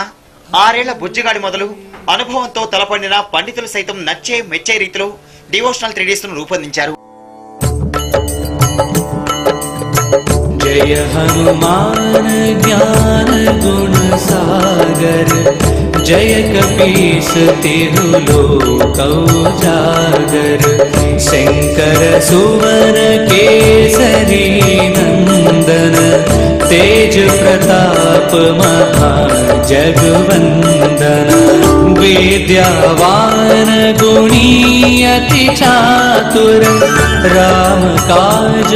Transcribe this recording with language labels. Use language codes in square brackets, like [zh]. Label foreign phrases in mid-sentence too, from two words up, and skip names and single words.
[te] 6 ఏళ్ల బుజ్జిగాడి మొదలు అనుభవంతో తలపడిన పండితులు సైతం నచ్చే మెచ్చే రీతిలో డివోషనల్ 3Ds ను రూపొందించారు. [awa] जय हनुमान ज्ञान गुन सागर जय कपीस तिरुलोकौ जागर शंकर सुवन केसरी नंदन तेज प्रताप महा जगवंदन विद्यावान गुणी अति चातुर राम काज